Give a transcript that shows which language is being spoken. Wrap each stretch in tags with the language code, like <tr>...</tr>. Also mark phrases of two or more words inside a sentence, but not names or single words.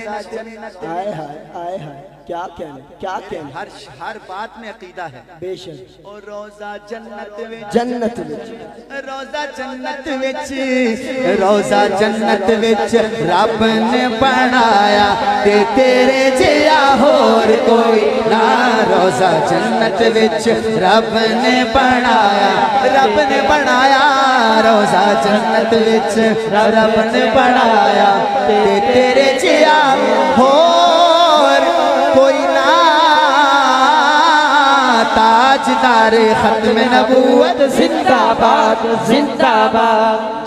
<ur>آئے ہائے کیا کہنے ہر بات میں عقیدہ ہے بے شک</ur> <pa>اور روزہ جنت وچ رب نے بنایا تے تیرے جیا ہور کوئی نہ روزہ جنت وچ رب نے بنایا روزہ جنت وچ رب نے بنایا تے تیرے جیا ہور کوئی نہ</pa> <ur>تاجدار ختم نبوت زندہ باد زندہ باد</ur>